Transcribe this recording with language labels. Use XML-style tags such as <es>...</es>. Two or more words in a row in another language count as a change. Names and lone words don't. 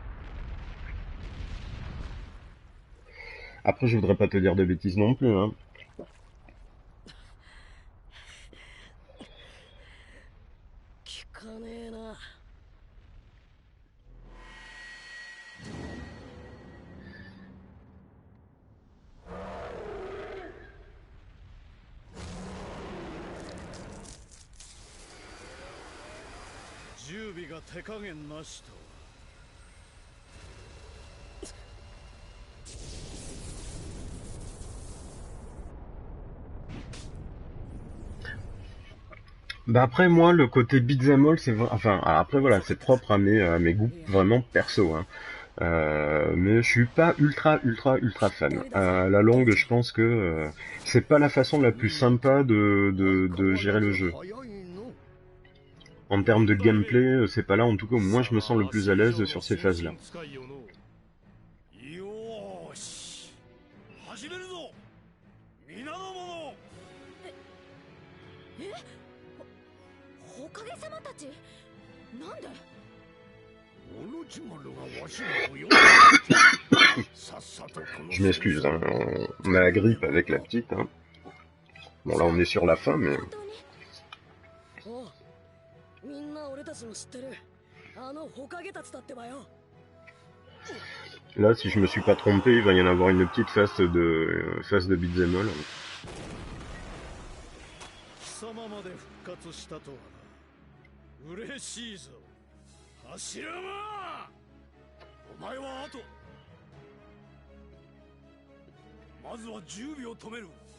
<fr>Après, je voudrais pas te dire de bêtises non plus, hein.</fr> <ja>聞かねえな。準備が手加減なしと。</ja> <fr>Bah après, moi, le côté</fr> <en>beat'em all,</en> <fr>enfin, après, voilà, c'est propre à mes goûts vraiment perso, hein. Mais je suis pas ultra fan. À la longue, je pense que c'est pas la façon la plus sympa de gérer le jeu. En termes de gameplay, c'est pas là, en tout cas, où moi je me sens le plus à l'aise sur ces phases-là.</fr> <ja>よーし始めるぞ皆の者。ほかげ様たちなんで？オロチマルがわしらを呼んでさっさとこの</ja> <fr>Je m'excuse, hein, on a la grippe avec la petite, hein. Bon, là, on est sur la fin, mais...</fr> <ja>おうみんな俺たちの知ってるあのほかげたちだってばよ。</ja> <fr>Là, si je me suis pas trompé, il va y en avoir une petite phase de</fr> <en>beat'em all.</en> <ja>貴様まで復活したとはな。嬉しいぞ。柱間お前は後。まずは10秒止める。</ja>